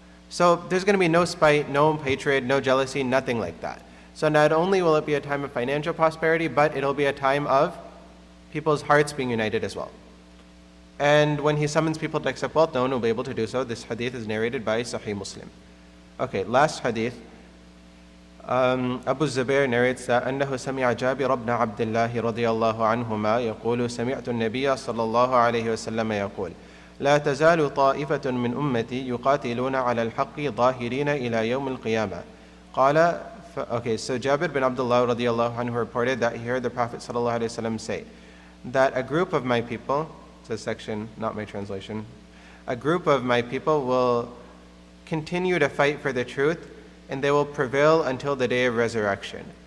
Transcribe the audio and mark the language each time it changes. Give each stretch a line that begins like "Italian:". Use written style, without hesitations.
English: So there's going to be no spite, no hatred, no jealousy, nothing like that. So not only will it be a time of financial prosperity, but it'll be a time of people's hearts being united as well. And when he summons people to accept wealth, no one will be able to do so. This hadith is narrated by Sahih Muslim. Okay, last hadith. Abu Zubair narrates that
Arabic: أنه سمع جابر بن عبد الله رضي الله عنهما يقول سمعت النبي صلى الله عليه وسلم يقول لا تزال طائفة من أمتي يقاتلون على الحق ظاهرين إلى يوم القيامة. قال
English: Okay, so Jabir bin Abdullah radiallahu anhu reported that he heard the Prophet sallallahu alaihi wasallam say that a group of my people, it's a section, not my translation, a group of my people will continue to fight for the truth, and they will prevail until the day of resurrection.